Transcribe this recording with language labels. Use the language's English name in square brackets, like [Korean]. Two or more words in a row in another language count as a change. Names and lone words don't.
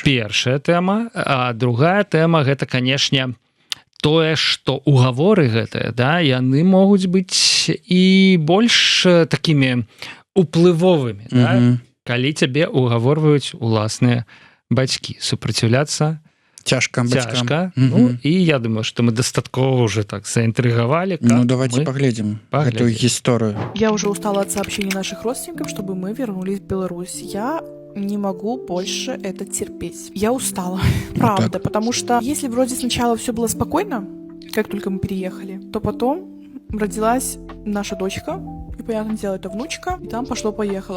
[Belarusian] Першая тэма, а другая тэма, гэта, канешне, тое, што угаворы гэтыя, да, яны могуць быць і больш такімі уплывовымі, да? Калі цябе угаворваюць уласныя бацькі. Супраціўляцца цяжка. Ну, і я думаю, што мы дастаткова уже так заинтрыгавалі. [Russian] Ну, давайте поглядим эту историю. Я уже устала от сообщений наших родственников, чтобы мы вернулись в Беларусь. Я не могу больше это терпеть. Я устала, правда, потому что если вроде сначала все было спокойно, как только мы переехали, то потом родилась наша дочка, и понятное дело, это внучка, и там пошло-поехало.